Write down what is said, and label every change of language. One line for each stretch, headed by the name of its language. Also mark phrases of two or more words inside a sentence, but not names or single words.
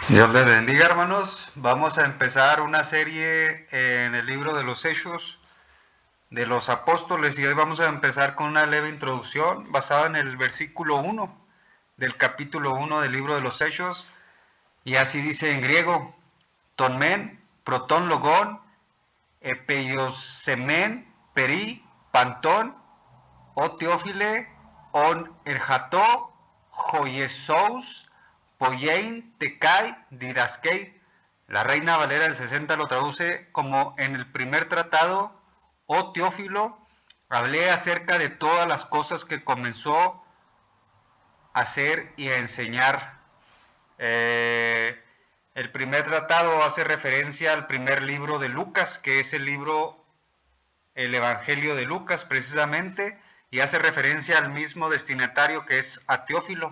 Spanish: Dios les bendiga, hermanos. Vamos a empezar una serie en el libro de los Hechos de los Apóstoles y hoy vamos a empezar con una leve introducción basada en el versículo 1 del capítulo 1 del libro de los Hechos, y así dice en griego:
Greek: Τὸν μὲν πρῶτον λόγον ἐποιησάμην περὶ πάντων ὦ Θεόφιλε ὧν ἤρξατο ὁ Ἰησοῦς ποιεῖν τε καὶ διδάσκειν.
Spanish: La Reina Valera del 60 lo traduce como: en el primer tratado, oh Teófilo, hablé acerca de todas las cosas que comenzó a hacer y a enseñar. El primer tratado hace referencia al primer libro de Lucas, que es el Evangelio de Lucas precisamente, y hace referencia al mismo destinatario, que es a Teófilo.